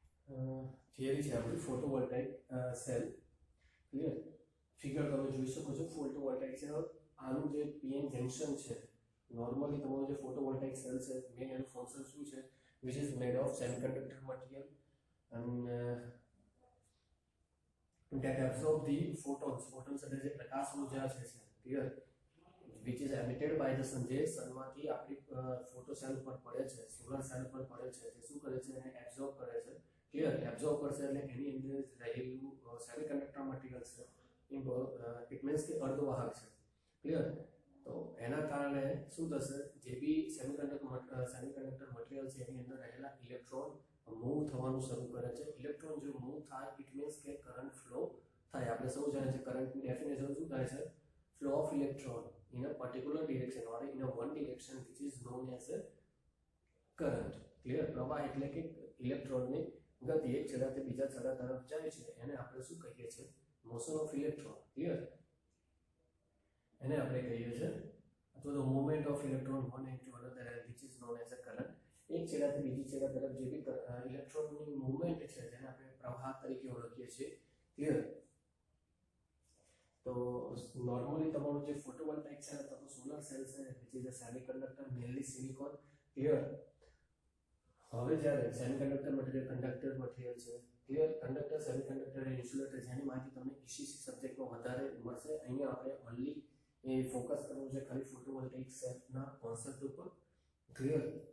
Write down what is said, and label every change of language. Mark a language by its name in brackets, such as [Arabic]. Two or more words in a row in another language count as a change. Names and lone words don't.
[Gujarati] થિયરી છે આપણી [English] photovoltaic cell clear figure [Gujarati] તમે જોઈ શકો છો [English] photovoltaic cell [Gujarati] આનું જે [English] PN junction [Gujarati] છે નોર્મલી તમારું જે [English] photovoltaic cell [Gujarati] છે મેન એનું ફંક્શન શું છે [English] which is made of semiconductor material and that absorb the photons [Gujarati] એટલે જે પ્રકાશ ઉર્જા છે ક્લિયર [English] which is emitted by the sun [Gujarati] જે સનમાંથી આપણી [English] photo cell [Gujarati] પર પડે છે [English] solar cell [Gujarati] પર પડે છે જે શું કરે છે એને એબ્ઝોર્બ કરે છે ક્લિયર એબ્ઝોર્બ કરશે એટલે એની અંદર રહેલું [English] semiconductor material [Gujarati] છે [English] it means [Gujarati] કે અર્ધવાહક છે ક્લિયર તો એના કારણે શું થશે જે બી સેમિકન્ડક્ટર મટીરીયલ છે એની અંદર રહેલા [English] electron move [Gujarati] થવાનું શરૂ કરે છે ઇલેક્ટ્રોન જો મૂવ થાય [English] it means [Gujarati] કે [English] current flow [Gujarati] થાય આપણે સૌ જાણીએ છીએ કરંટની ડેફિનેશન શું થાય છે [English] flow of electron in a particular direction or in a one direction which is known as a current clear [Gujarati] પ્રવાહ એટલે કે ઇલેક્ટ્રોનની ગતિ એક છેડાથી બીજા છેડા તરફ જાય છે એને આપણે શું કહીએ છીએ [English] motion of electron clear [Gujarati] એને આપણે કહીએ છીએ અથવા તો [English] movement of electron one into another which is known as a current [Gujarati] એક છેડાથી બીજી છેડા તરફ જે બી ઇલેક્ટ્રોનની મૂવમેન્ટ છે જેને આપણે પ્રવાહ તરીકે ઓળખીએ છીએ ક્લિયર તો નોર્મલી તમારું જે [English] photovoltaic cell [Gujarati] અથવા તો [English] solar cell [Gujarati] છે [English] which is a semiconductor mainly silicon [Gujarati] ક્લિયર હવે જ્યારે [English] semiconductor material conductor material [Gujarati] છે [English] clear conductor semiconductor [Gujarati] અને ઇન્સ્યુલેટર જેની માહિતી તમને ઈસીસી સબ્જેક્ટમાં વધારે મળશે અહીંયા આપણે ઓનલી એ ફોકસ કરવું છે ખાલી [English] photovoltaic cellના concept [Gujarati] ઉપર ક્લિયર